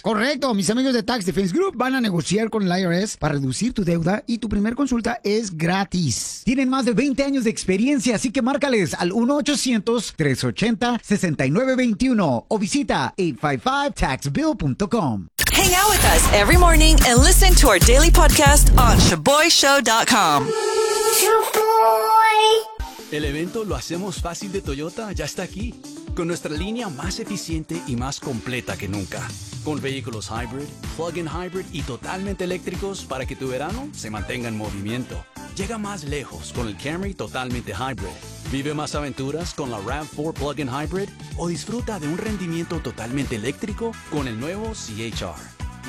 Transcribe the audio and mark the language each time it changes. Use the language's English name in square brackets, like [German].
[Spanish] Correcto. Mis amigos de Tax Defense Group van a negociar con el IRS para reducir tu deuda y tu primer consulta es gratis. Tienen más de 20 años de experiencia, así que márcales al 1-800-380-6921 o visita 855-TAXBILL.com. [English] Hang out with us every morning and listen to our daily podcast on ShaboyShow.com. Shaboy. [Spanish] El evento Lo Hacemos Fácil de Toyota ya está aquí, con nuestra línea más eficiente y más completa que nunca. Con vehículos hybrid, plug-in hybrid y totalmente eléctricos para que tu verano se mantenga en movimiento. Llega más lejos con el Camry totalmente hybrid. Vive más aventuras con la RAV4 Plug-in Hybrid o disfruta de un rendimiento totalmente eléctrico con el nuevo CHR.